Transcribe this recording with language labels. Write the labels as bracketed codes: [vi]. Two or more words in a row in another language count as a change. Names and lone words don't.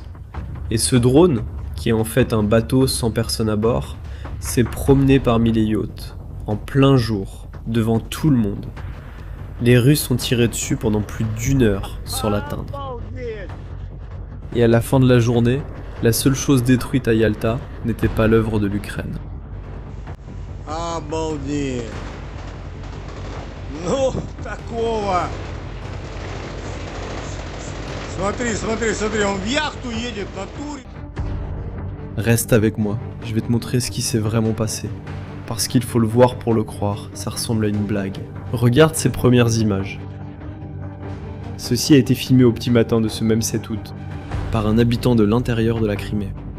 [fr] Et ce drone, qui est en fait un bateau sans personne à bord, s'est promené parmi les yachts, en plein jour, devant tout le monde. Les Russes ont tiré dessus pendant plus d'1 heure sans l'atteindre. Et à la fin de la journée, la seule chose détruite à Yalta n'était pas l'œuvre de l'Ukraine. [ru] Обалдеть! Ну, такого! Смотри, он в яхту едет на туре. [fr] Reste avec moi, je vais te montrer ce qui s'est vraiment passé. Parce qu'il faut le voir pour le croire, ça ressemble à une blague. Regarde ces premières images. Ceci a été filmé au petit matin de ce même 7 août, par un habitant de l'intérieur de la Crimée.